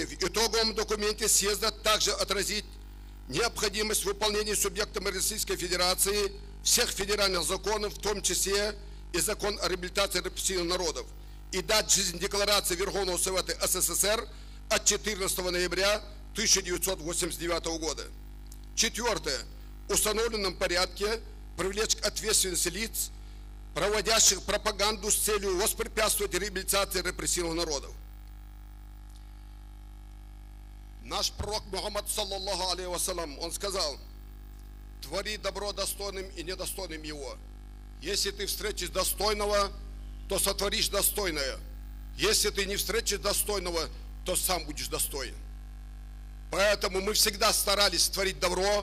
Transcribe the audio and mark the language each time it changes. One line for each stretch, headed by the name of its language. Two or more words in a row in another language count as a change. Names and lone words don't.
Russian: В итоговом документе съезда также отразить необходимость выполнения субъектами Российской Федерации всех федеральных законов, в том числе и закон о реабилитации репрессированных народов, и дать жизнь декларации Верховного Совета СССР от 14 ноября 1989 года. Четвертое. В установленном порядке привлечь к ответственности лиц, проводящих пропаганду с целью воспрепятствовать реабилитации репрессированных народов. Наш пророк Мухаммад,
Arabic: صلى الله عليه وسلم,
Russian: он сказал: твори добро достойным и недостойным его. Если ты встретишь достойного, то сотворишь достойное. Если ты не встретишь достойного, то сам будешь достоин. Поэтому мы всегда старались творить добро.